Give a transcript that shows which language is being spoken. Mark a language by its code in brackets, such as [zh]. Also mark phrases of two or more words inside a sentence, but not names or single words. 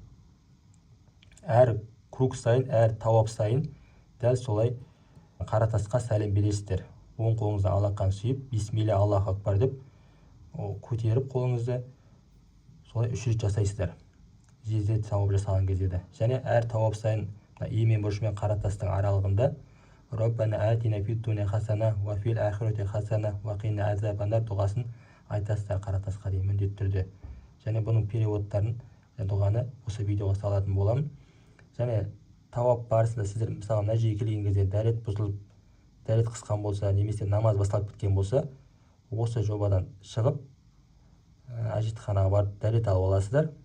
[kk] Әр круг сайын, әр тауап сайын дәл солай қаратасқа сәлем бересіздер. Оң қолыңызды алақанын сүйіп, [ar] بسم الله الله أكبر [kk] деп, көтеріп қолыңызды солай 3 рет жасайсыздар. Жерде тауап жасаған кезде де. Және әр тауап сайын емен бұрыш мен қаратастың аралығында [ar] ربنا آتنا في الدنيا حسنة وفي الآخرة حسنة وقنا عذاب النار [kk] дұғасын айтасыздар қаратасқа дейін міндетті түрде. Және бұның переводтарын, дұғаны осы видеоға салатын боламын. Және тауап барысында сіздер мысалы мына жерге келген кезде дәрет бұзылып, дәрет қысқан болса, немесе намаз басталып кеткен болса, осы жобадан шығып, әжетханаға барып дәрет алып аласыздар.